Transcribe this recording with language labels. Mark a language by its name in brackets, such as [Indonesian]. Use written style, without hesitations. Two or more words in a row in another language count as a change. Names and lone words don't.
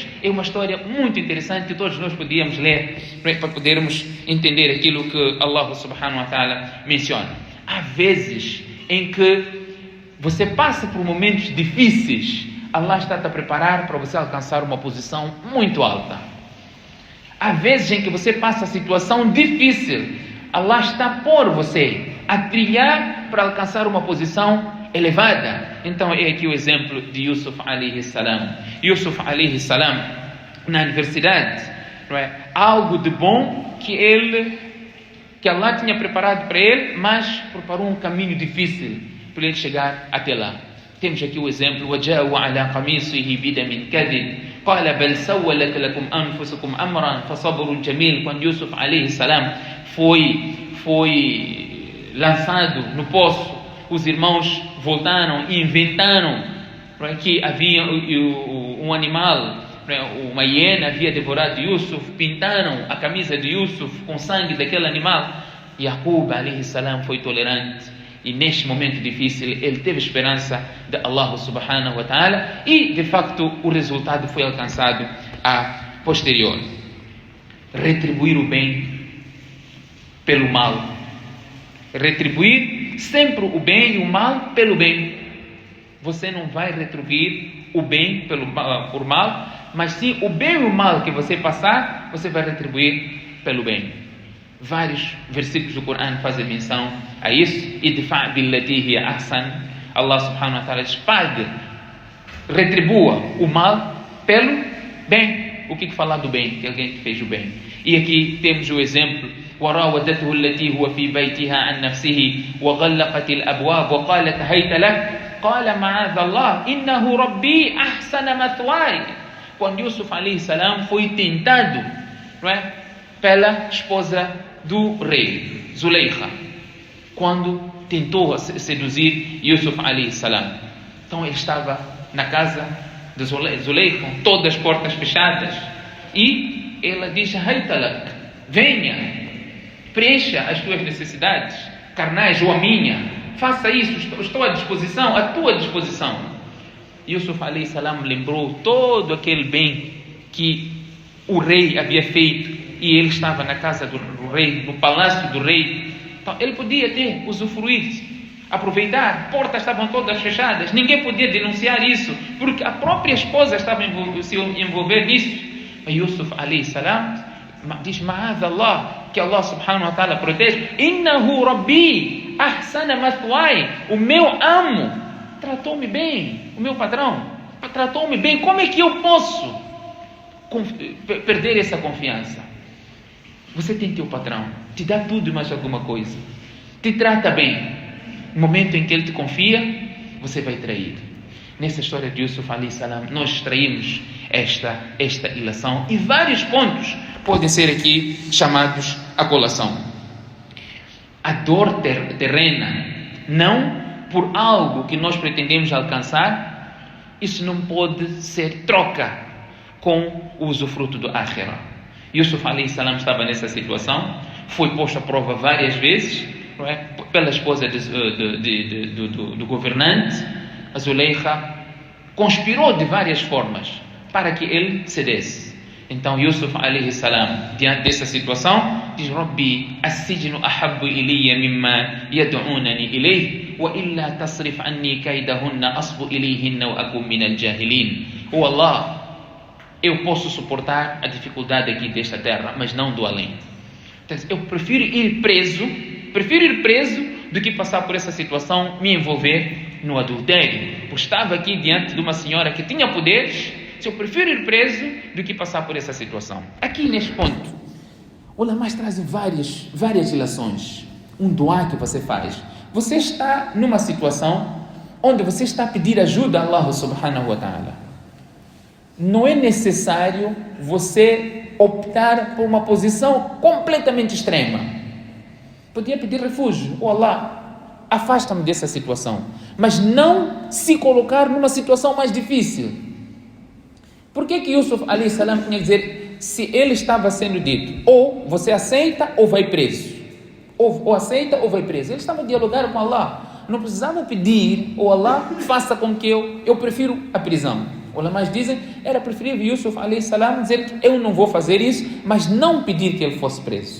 [Portuguese] É uma história muito interessante que todos nós podíamos ler para podermos entender aquilo que [Arabic] الله سبحانه وتعالى [Portuguese] menciona. Há vezes em que você passa por momentos difíceis, Allah está a preparar para você alcançar uma posição muito alta. Há vezes em que você passa a situação difícil, Allah está a pôr você a trilhar para alcançar uma posição elevada. Então é aqui o exemplo de Yusuf [Arabic] عليه السلام. [Portuguese] Yusuf [Arabic] عليه السلام [Portuguese] na universidade, não é? Algo de bom que Allah tinha preparado para ele, mas preparou um caminho difícil para ele chegar até lá. Temos aqui o exemplo: [Arabic] وَجَاءُوا عَلَى قَمِيصِهِ بِدَمٍ كَذِبٍ قَالَ بَلْ سَوَّلَتْ لَكُمْ أَنفُسُكُمْ أَمْرًا فَصَبْرٌ جَمِيلٌ. [Portuguese] Quando Yusuf [Arabic] عليه السلام [Portuguese] foi lançado no poço, os irmãos voltaram e inventaram que havia um animal, uma hiena havia devorado Yusuf, pintaram a camisa de Yusuf com sangue daquele animal. Yaqub [Arabic] عليه السلام [Portuguese] foi tolerante e neste momento difícil ele teve esperança de [Arabic] الله سبحانه وتعالى [Portuguese] e de facto o resultado foi alcançado a posterior. Retribuir o bem pelo mal, retribuir sempre o bem e o mal pelo bem. Você não vai retribuir o bem por mal, mas sim o bem e o mal que você passar, você vai retribuir pelo bem. Vários versículos do Corão fazem menção a isso. [Arabic] ادفع بالتي هي أحسن. الله سبحانه وتعالى [Portuguese] diz: pague, retribua o mal pelo bem. O que falar do bem? Que alguém que fez o bem. E aqui temos o exemplo: [Arabic] وراودته التي هو في بيتها عن نفسه وغلقت الأبواب وقالت هيت لك قال معاذ الله إنه ربي أحسن مثواي. [Portuguese] Quando Yusuf [Arabic] عليه السلام [Portuguese] foi tentado, não é, pela esposa do rei, Zuleika, quando tentou seduzir Yusuf [Arabic] عليه السلام. [Portuguese] Então ele estava na casa de Zuleika, com todas as portas fechadas, e ela diz: Haitalak, venha, preencha as tuas necessidades carnais ou a minha, faça isso, estou à disposição, à tua disposição. Yusuf [Arabic] عليه السلام [Portuguese] lembrou todo aquele bem que o rei havia feito, e ele estava na casa do rei, no palácio do rei. Então ele podia ter usufruído, aproveitar, portas estavam todas fechadas, ninguém podia denunciar isso, porque a própria esposa estava se envolver nisso. Mas Yusuf [Arabic] عليه السلام [Portuguese] diz: [Arabic] معاذ الله, [Portuguese] que [Arabic] الله سبحانه وتعالى [Portuguese] protege. [Arabic] إنه ربي أحسن مثواي. [Portuguese] O meu amo tratou-me bem, o meu padrão tratou-me bem. Como é que eu posso perder essa confiança? Você tem teu patrão, te dá tudo e mais alguma coisa, te trata bem. No momento em que ele te confia, você vai trair. Nessa história de Yusuf [Arabic] عليه السلام, [Portuguese] nós extraímos esta ilação, e vários pontos podem ser aqui chamados à colação. A dor terrena, não por algo que nós pretendemos alcançar, isso não pode ser troca com o usufruto do Akhirah. Yusuf [Arabic] عليه السلام [Portuguese] estava nessa situação, foi posto à prova várias vezes, não é? Pela esposa do governante. A Zuleika conspirou de várias formas para que ele cedesse. Então Yusuf [Arabic] عليه السلام, [Portuguese] diante dessa situação, diz: Rabbi, [Arabic] السجن أحب إلي مما يدعونني إليه وإلا تصرف عني كيدهن أصب إليهن وأكن من الجاهلين. [Portuguese] Oh Allah, eu posso suportar a dificuldade aqui desta terra, mas não do além. Então, eu prefiro ir preso do que passar por essa situação, me envolver no adultério. Eu estava aqui diante de uma senhora que tinha poderes, eu prefiro ir preso do que passar por essa situação. Aqui neste ponto, Ulamás trazem várias ilações. Um duá que você faz. Você está numa situação onde você está a pedir ajuda a [Arabic] الله سبحانه وتعالى. [Portuguese] Não é necessário você optar por uma posição completamente extrema. Podia pedir refúgio. Oh Allah, afasta-me dessa situação. Mas não se colocar numa situação mais difícil. Por que Yusuf [Arabic] عليه السلام [Portuguese] tinha que dizer, se ele estava sendo dito, ou você aceita ou vai preso? Ou aceita ou vai preso. Ele estava dialogando com Allah. Não precisava pedir, ou Allah faça com que eu prefiro a prisão. Os ulamás dizem, era preferível Yusuf [Arabic] عليه السلام [Portuguese] dizer, eu não vou fazer isso, mas não pedir que ele fosse preso.